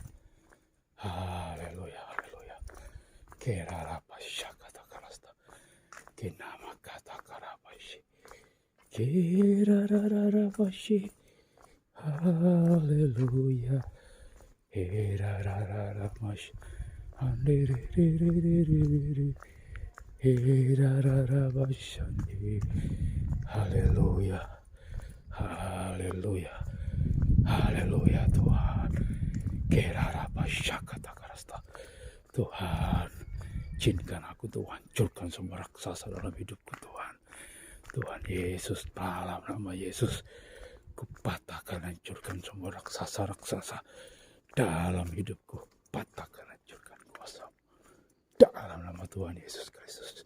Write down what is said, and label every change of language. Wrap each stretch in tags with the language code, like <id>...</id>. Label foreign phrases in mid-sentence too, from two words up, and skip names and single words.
<id>Haleluya, haleluya. Kerarabashi kata karasta. Kenama kata karabashi. Kerarabashi. Haleluya. Kerarabashi. Haleluya, haleluya, haleluya Tuhan. Kerarabashakatakaraста. Tuhan, izinkan aku Tuhan, hancurkan semua raksasa dalam hidupku Tuhan. Tuhan Yesus, dalam nama Yesus, kupatahkan hancurkan semua raksasa-raksasa dalam hidupku. Patahkan hancurkan kuasa dalam nama Tuhan Yesus Kristus.</id>